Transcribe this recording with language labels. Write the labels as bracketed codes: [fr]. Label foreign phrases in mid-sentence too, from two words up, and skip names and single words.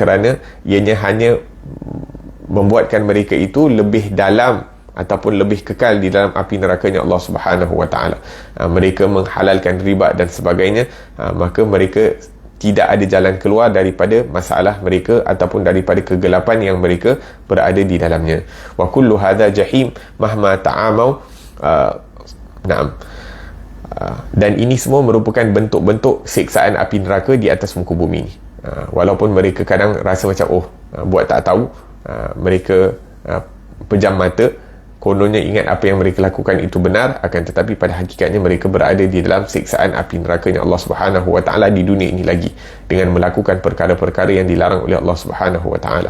[ms] Kerana ianya hanya membuatkan mereka itu lebih dalam ataupun lebih kekal di dalam api nerakanya Allah [ar] سبحانه وتعالى. [ms] Mereka menghalalkan riba dan sebagainya, maka mereka tidak ada jalan keluar daripada masalah mereka ataupun daripada kegelapan yang mereka berada di dalamnya. [ar] وكل هذا جحيم مهما تعاموا. [ms] Dan ini semua merupakan bentuk-bentuk siksaan api neraka di atas muka bumi ini. Walaupun mereka kadang rasa macam buat tak tahu, mereka pejam mata, kononnya ingat apa yang mereka lakukan itu benar, akan tetapi pada hakikatnya mereka berada di dalam siksaan api nerakanya Allah [ar] سبحانه وتعالى [ms] di dunia ini lagi, dengan melakukan perkara-perkara yang dilarang oleh Allah [ar] سبحانه وتعالى.